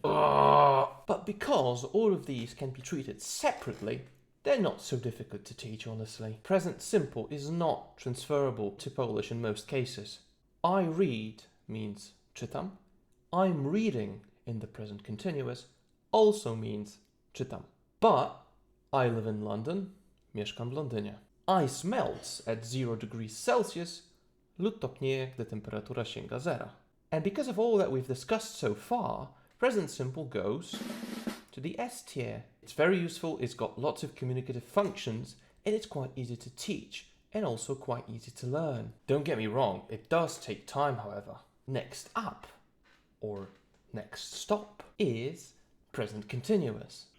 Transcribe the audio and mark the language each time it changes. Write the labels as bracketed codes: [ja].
[en] But because all of these can be treated separately, they're not so difficult to teach, honestly. Present simple is not transferable to Polish in most cases. I read means czytam. I'm reading in the present continuous also means czytam. But I live in London, [pl] mieszkam w Londynie. [en] Ice melts at 0 degrees Celsius, [pl] lód topnieje, gdy temperatura sięga zera. [en] And because of all that we've discussed so far, present simple goes to the S tier. It's very useful, it's got lots of communicative functions, and it's quite easy to teach, and also quite easy to learn. Don't get me wrong, it does take time, however. Next up, or next stop, is present continuous.